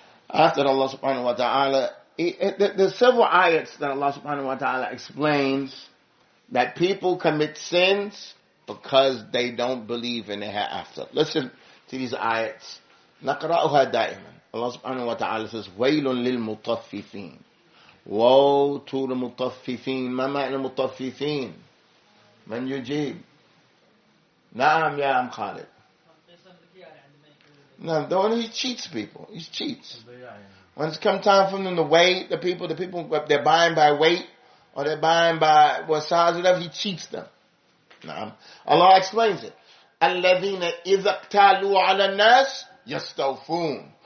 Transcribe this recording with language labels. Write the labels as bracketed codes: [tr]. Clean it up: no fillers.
[en] After Allah subhanahu wa ta'ala, there's several ayats that Allah subhanahu wa ta'ala explains that people commit sins because they don't believe in the hereafter. Listen to these ayats. [ar] نقرأها دائما. [en] Allah subhanahu wa ta'ala says, [ar] وَيْلٌ لِلْمُطَفِّفِينَ. [en] Woe to the mutaffifin. [ar] ما معنى المطففين؟ من يجيب؟ نعم يا أم خالد. [en] No, the one he cheats people. He cheats. When it's come time for them to weigh the people, they're buying by weight or they're buying by what size, whatever, he cheats them. Nah. Allah explains it. [ar] الَّذِينَ إِذَا اقْتَالُوا عَلَى النَّاسِ يَسْتَوْفُونَ.